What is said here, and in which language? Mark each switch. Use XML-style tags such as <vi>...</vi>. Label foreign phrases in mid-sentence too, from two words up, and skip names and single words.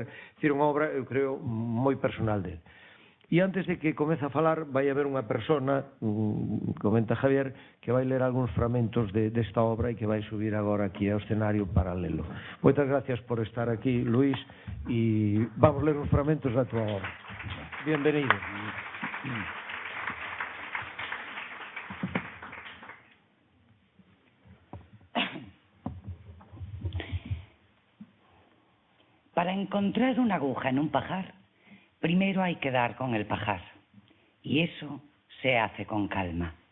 <gl>É dicir, unha obra, eu creo, moi personal dele. E antes de que comece a falar, vai haber unha persona, comenta Javier, que vai ler algúns fragmentos desta obra e que vai subir agora aquí ao escenario para lelo. Moitas gracias por estar aquí, Luís, e vamos ler uns fragmentos da tua obra.</gl> <es>Bienvenido. Para encontrar una aguja en un pajar, primero hay que dar con el pajar, y eso se hace con calma.</es>